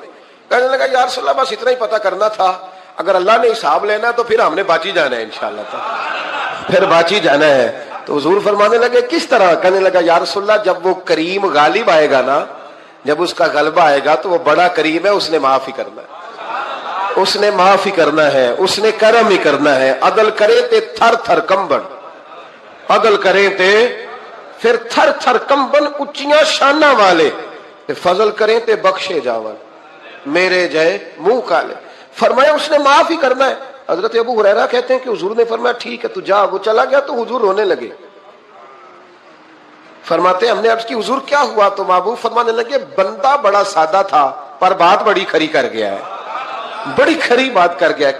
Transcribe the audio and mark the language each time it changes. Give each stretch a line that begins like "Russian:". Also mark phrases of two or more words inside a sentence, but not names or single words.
Urdu: کہنے لگا
Arabic: یا رسول اللہ
Urdu: بس اتنا ہی پتا کرنا تھا, اگر اللہ نے حساب لینا تو پھر ہم نے باچی جانا ہے
Arabic: انشاءاللہ,
Urdu: تو پھر باچی جانا ہے. تو حضور فرمانے لگے کس طرح؟ کہنے لگا
Arabic: یا رسول اللہ
Urdu: جب وہ کریم غالب آئے گا نا, جب اس کا غلبہ آئے گا تو وہ بڑا کریم ہے, اس نے معاف ہی کرنا ہے, اس نے معاف ہی کرنا ہے, اس نے کرم ہی کرنا ہے.
Punjabi: عدل کرے تے تھر تھر کمبن, عدل کرے تے پھر تھر تھر کمبن اچیاں شانہ والے, فضل کریں تے بخشے جاون میرے جائے منہ کالے.
Urdu: فرمایا اس نے معاف ہی کرنا ہے. حضرت ابو ہریرہ کہتے ہیں کہ حضور نے فرمایا ٹھیک ہے تو جا. وہ چلا گیا تو حضور رونے لگے. فرماتے ہیں ہم نے عرض کی حضور کیا ہوا؟ تو محبوب فرمانے لگے بندہ بڑا سادہ تھا پر بات بڑی کھری کر گیا ہے, بڑی کھری بات کر گیا ہے.